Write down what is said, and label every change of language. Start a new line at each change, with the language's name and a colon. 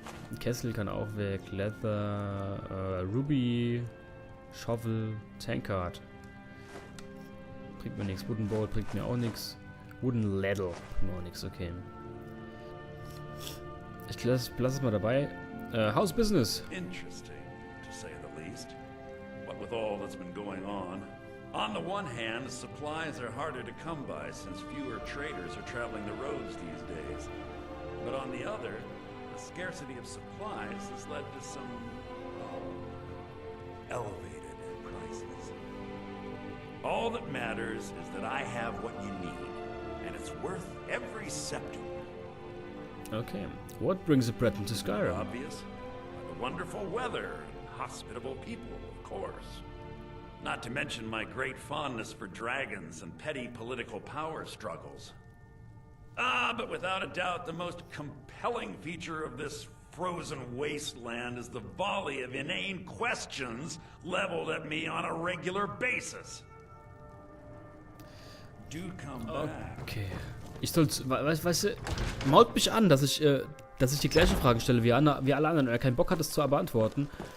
German: Ein Kessel kann auch weg.
English: Leather. Ruby. Shovel. Tankard.
German: Bringt mir nichts. Wooden Bowl bringt mir auch nichts. Wooden Ladle bringt mir auch nichts, okay. Ich lass es mal dabei.
English: How's business? Interesting, to say the least. What with all that's been going on the one hand, supplies are harder to come by since fewer traders are traveling the roads these days. But on the other, the scarcity of supplies has led to some elevated prices. All that matters is that I have what you need, and it's worth every septim. Okay. What brings a Breton to Skyrim? Obvious. The wonderful weather and hospitable people, of course. Not to mention my great fondness for dragons and petty political power struggles. But without a doubt, the most compelling feature of this frozen wasteland is the volley of inane questions leveled at me on a regular basis. Do come back. Okay.
German: Ich soll's, weißt du, mault mich an, dass ich die gleiche Frage stelle wie alle anderen und er keinen Bock hat, es zu beantworten.